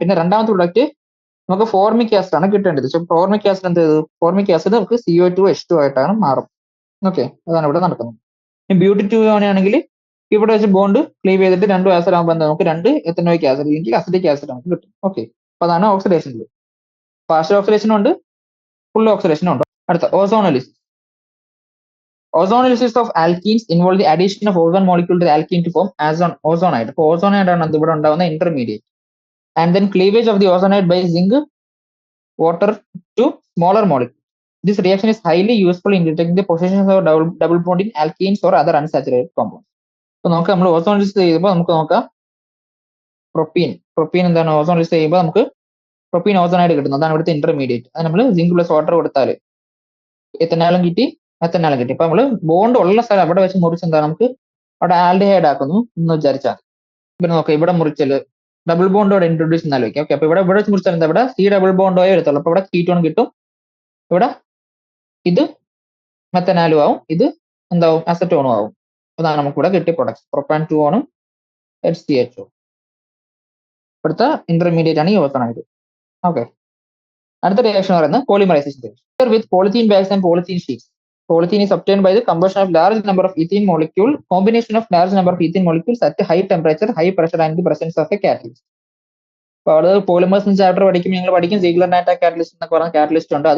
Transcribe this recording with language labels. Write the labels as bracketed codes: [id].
[ml] പിന്നെ രണ്ടാമത്തെ പ്രൊഡക്റ്റ് നമുക്ക് ഫോർമിക് ആസിഡ് ആണ് കിട്ടേണ്ടത്. സോ ഫോർമിക് ആസിഡ് എന്ത് ചെയ്തു, ഫോർമിക് ആസിഡ് നമുക്ക് CO2H2 ആയിട്ടാണ് മാറും. ഓക്കെ, അതാണ് ഇവിടെ നടക്കുന്നത്. ബ്യൂട്ടി 2 ആണെങ്കിൽ ഇവിടെ വെച്ച് ബോണ്ട് ക്ലീവ് ചെയ്തിട്ട് രണ്ടും ആസിഡ് ആകുമ്പോൾ നമുക്ക് രണ്ട് എത്തനോയിക് ആസിഡ് അല്ലെങ്കിൽ അസിഡിക് ആസിഡ് നമുക്ക് കിട്ടും. ഓക്കെ, അപ്പൊ അതാണ് ഓക്സിഡേഷൻ. പാർഷ്യൽ ഓക്സിഡേഷനും ഉണ്ട്, ഫുൾ ഓക്സിഡേഷനും ഉണ്ട്. അടുത്ത ഓസോണോലിസിസ്. [en] Ozonolysis of alkenes involve the addition of ozone molecule to the alkene to form ozonide. [ml] അപ്പോൾ ozonide ആണ് ഇവിടെ ഉണ്ടാവുന്ന intermediate. [en] And then cleavage of the ozonide by zinc water to smaller molecule. This reaction is highly useful in detecting the positions of double bond in alkenes or other unsaturated compounds. [ml] അപ്പോൾ നമുക്ക് നമ്മൾ ഓസോണോലിസിസ് ചെയ്യുമ്പോൾ നമുക്ക് നോക്കാം, propene എന്താണ് ഓസോണോലിസിസ് ചെയ്യുമ്പോൾ നമുക്ക് propene ozonide കിട്ടുന്നത്. അതാണ് ഇവിടുത്തെ ഇന്റർമീഡിയറ്റ്. അത് നമ്മൾ സിങ്ക് പ്ലസ് വാട്ടർ കൊടുത്താൽ എത്തനാലും കിട്ടി, മെത്തനാലും കിട്ടി. ഇപ്പൊ നമ്മള് ബോണ്ട് ഉള്ള സ്ഥലം അവിടെ വെച്ച് മുറിച്ച് എന്താ നമുക്ക് അവിടെ ആൽഡിഹൈഡ് ആക്കുന്നു എന്ന് വിചാരിച്ചാൽ ഇവിടെ നോക്കാം, ഇവിടെ മുറിച്ചാൽ ഡബിൾ ബോണ്ടോടെ ഇൻട്രൊഡ്യൂസ് എന്നാലും വെക്കാം. ഓക്കെ, അപ്പൊ ഇവിടെ വെച്ച് മുറിച്ചാൽ എന്താ, ഇവിടെ C ഡബിൾ ബോണ്ടോയെ എടുത്തുള്ളൂ. അപ്പൊ ഇവിടെ കീറ്റോൺ കിട്ടും, ഇവിടെ ഇത് മെത്തനാലും ആവും, ഇത് എന്താവും അസറ്റോണും ആവും. അതാണ് നമുക്ക് ഇവിടെ കിട്ടിയ പ്രൊഡക്ട്സ്, പ്രൊപ്പാൻ 2 ഓണും HCHO. ഇവിടുത്തെ ഇന്റർമീഡിയറ്റ് ആണ് ഈ ഓസോണൈഡ്. ഓക്കെ, അടുത്ത റിയാക്ഷൻ പറയുന്നത് [en] Polymerisation reaction with polythene bags and polythene sheets. Polythene is obtained by the combustion of large number of ethene molecule, combination of large number of ethene molecules at high temperature, high pressure and the presence of a catalyst. [ml] അപ്പോൾ അത് polymers chapter പഠിക്കും, ഞങ്ങൾ പഠിക്കും Ziegler നാറ്റ catalyst എന്നൊക്കെ പറഞ്ഞ catalyst ഉണ്ട്.